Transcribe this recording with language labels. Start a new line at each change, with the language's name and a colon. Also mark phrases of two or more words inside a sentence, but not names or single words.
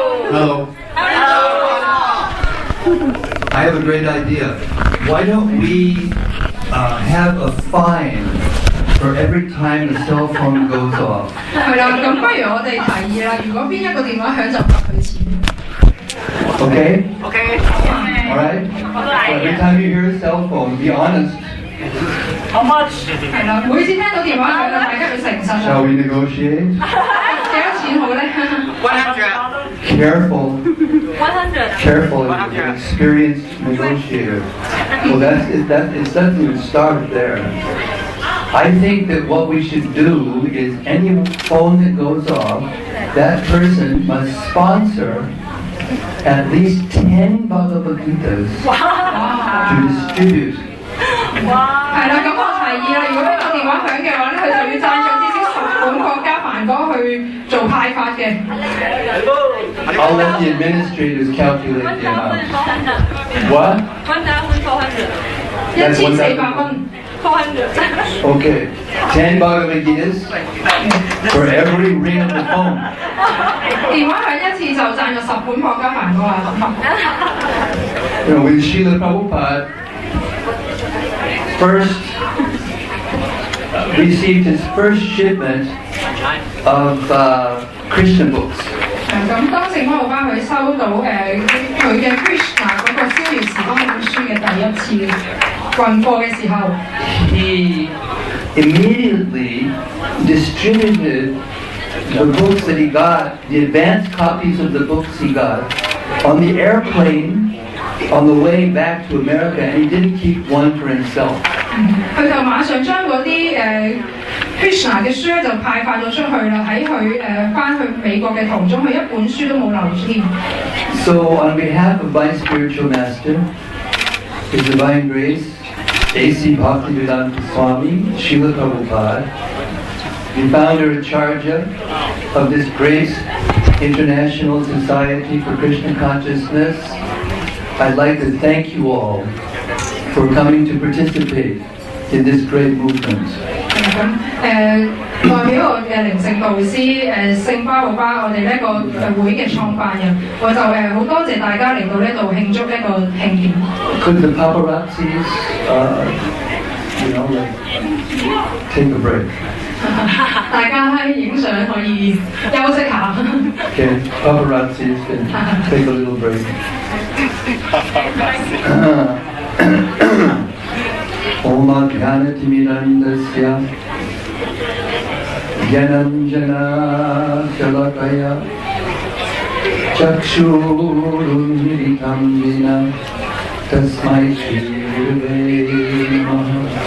English: Hello. I have a great idea. Why don't we have a fine for every time the cell phone goes off?
Cantonese: 係啦，咁不如我哋提議啦，如果邊一個電話響就罰佢錢。
English: Okay? Okay. All right? So every time you hear a cell phone, be honest. How much?
Cantonese: 係啦，每次聽到電話響，大家要誠實啦。
English: Shall we negotiate?
Cantonese: 幾多錢好咧？
English: 100. Careful. 100. Careful, as an experienced negotiator. Well, it doesn't even start there. I think that what we should do is any phone that goes off, that person must sponsor at least 10 Bhagavad Gitas to distribute.
Cantonese: 係啦，咁我提議啦，如果呢個電話響嘅話咧，佢就要贊助至少10本國家梵歌去做派發嘅。
English: I'll let the administrators calculate the amount. What? 1,400.
Cantonese: 1400蚊。
English: 400. Okay, 10 Bhagavad Gitas for every ring of the phone.
Cantonese: 電話響一次就贊助10本國家梵歌啦。
English: You know, when Srila Prabhupada first received his first shipment of Krishna books.
Cantonese: 咁當聖摩魯巴佢收到佢嘅 Krishna 嗰個逍遙時光呢本書嘅第一次運貨嘅時候，
English: he immediately distributed the books that he got, the advanced copies of the books he got, on the airplane on the way back to America, and he didn't keep one for himself.
Cantonese: 佢就馬上將嗰啲Krishna 嘅書咧就派發咗出去啦，喺佢翻去美國嘅途中，佢一本書都冇留添。
English: So on behalf of my spiritual master, His Divine Grace, A.C. Bhaktivedanta Swami, Srila Prabhupada, the founder and charger of this great international society for Krishna consciousness, I'd like to thank you all for coming to participate in this great movement.
Cantonese: 代表我嘅靈性導師聖巴魯巴，我哋呢個會嘅創辦人，我就好多謝大家嚟到呢度慶祝呢個慶典。
English: Could the paparazzis, take a break?
Cantonese: 大家影相可以休息下。
English: Okay, paparazzis can take a little break.
Sanskrit: Om Adhyanatimidandasya Jnananjana Shalakaya Chakshurunmilitam Jena Tasmai Shri Gurave Namaha.